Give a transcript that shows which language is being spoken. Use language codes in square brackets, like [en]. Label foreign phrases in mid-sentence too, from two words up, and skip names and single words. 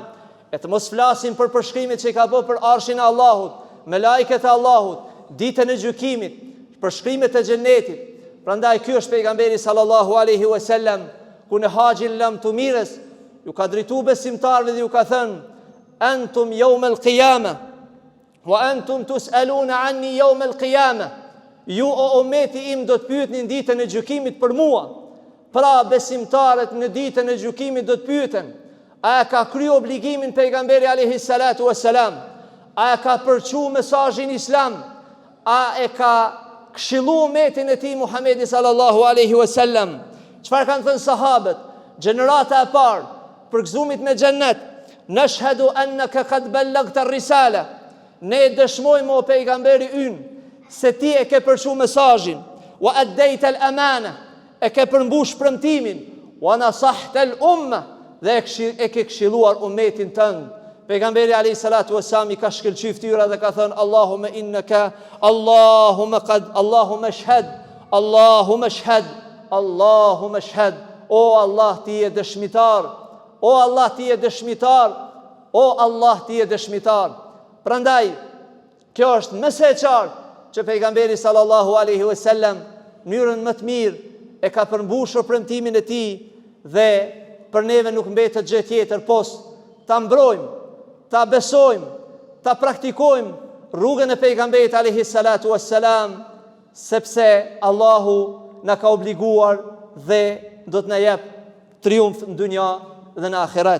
[sq] E të mos flasim për përshkrimet që I ka bërë për arshin e Allahut, me lajket e Allahut, ditën e gjykimit, përshkrimet e xhenetit. Prandaj ky është pejgamberi [ar] صلى الله عليه وسلم, [sq] ku në haxhin lam tumirës ju ka drejtu besimtarëve dhe ju ka thënë: [ar] أنتم يوم القيامة وأنتم تسألون عني يوم القيامة. [sq] Ju o ummeti im do të pyetni në ditën e gjykimit për mua. Pra besimtarët në ditën e gjykimit do të pyeten: a ka kryer obligimin pejgamberi [ar] عليه الصلاة والسلام? [sq] A ka përçu mesazhin islam? A e ka këshillu umetin e tij Muhamedi [ar] صلى الله عليه وسلم? [sq] Çfarë kanë thënë sahabët? Gjenerata e parë për gëzumit me xhennet: [ar] نشهد أنك قد بلغت الرسالة. [sq] Ne dëshmojmë o pejgamberi ynë se ti e ke përçu mesazhin, [ar] وأديت الأمانة, [sq] e ke përmbush premtimin, [ar] ونصحت الأمة, [sq] dhe e ke këshilluar umetin tënd. Pejgamberi [ar] عليه الصلاة والسلام [sq] I ka shkëlqyer fytyra dhe ka thënë: [ar] اللهم إنك، اللهم اشهد، اللهم اشهد، اللهم اشهد. [sq] O Allah, ti je dëshmitar. O Allah, ti je dëshmitar. O Allah, ti je dëshmitar. Prandaj kjo është mëse e qartë që pejgamberi [ar] صلى الله عليه وسلم [sq] në mënyrën më të mirë e ka përmbushur premtimin e tij, dhe për neve nuk mbetet gjë tjetër pos ta mbrojmë, ta besojmë, ta praktikojmë rrugën e pejgamberit [ar] عليه الصلاة والسلام, [sq] sepse Allahu na ka obliguar dhe do të na jep triumf në dunja dhe në ahiret.